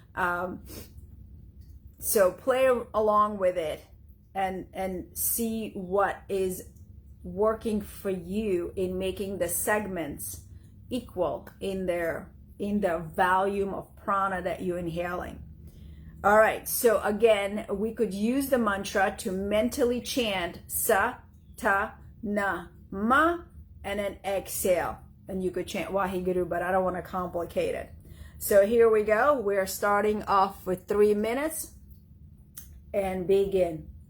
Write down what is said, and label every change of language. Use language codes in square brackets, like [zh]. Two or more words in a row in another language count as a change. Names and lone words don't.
[en] So play along with it and see what is working for you in making the segments equal in the volume of prana that you're inhaling. All right, so again, we could use the mantra to mentally chant sa, ta, na, ma, and then exhale. And you could chant Waheguru, but I don't want to complicate it. So here we go. We're starting off with 3 minutes and begin.